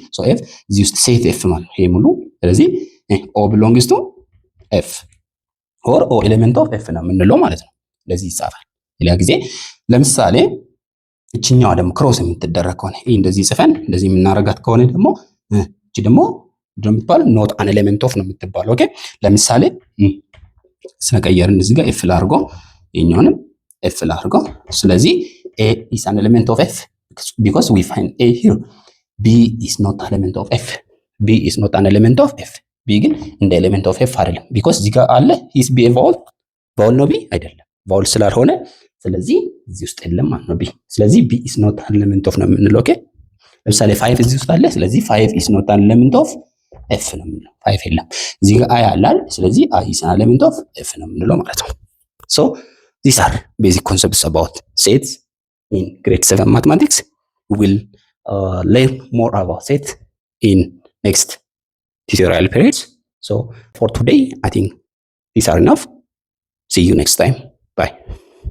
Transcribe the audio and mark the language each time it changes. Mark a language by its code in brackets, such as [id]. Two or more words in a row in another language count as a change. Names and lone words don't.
[am] so F እዚህ ውስጥ set F ማለት ነው ይሄ ሙሉ። ስለዚህ [en] O belongs to F or O element of F [am] ነው የምንለው ማለት ነው። ለዚህ ይጻፋል። ሌላ ጊዜ ለምሳሌ እቺኛዋ ደግሞ ክሮስ የምትደረግ ከሆነ ይሄ እንደዚህ ጽፈን እንደዚህ የምናረጋት ከሆነ ደግሞ እቺ ደግሞ እንደምትባል [en] not an element of [am] ነው የምትባለው። ኦኬ ለምሳሌ ስለቀየርን እዚህ ጋር ኤፍ ላርጎ ይሄኛውንም ኤፍ ላርጎ። ስለዚህ [en] A is an element of F because we find A here. B is not an element of F. B is not an element of F. [am] B ግን እንደ [en] element of [am] F አይደለም because እዚህ ጋር አለ [en] is B a vowel [am] ነው B አይደለም vowel ስላልሆነ ስለዚህ እዚህ ውስጥ የለም ማለት ነው B። ስለዚህ [en] B is not an element of [am] ነው የምንለው። ኦኬ ለምሳሌ 5 እዚህ ውስጥ አለ ስለዚህ [en] 5 is not an element of F [am] ነው የምንለው። 5 የለም እዚህ ጋር I አለ ስለዚህ [en] I is an element of F [am] ነው የምንለው ማለት ነው። [en] so these are basic concepts about sets in grade 7 mathematics. We will learn more about sets in next tutorial periods. So for today I think these are enough. See you next time. Bye.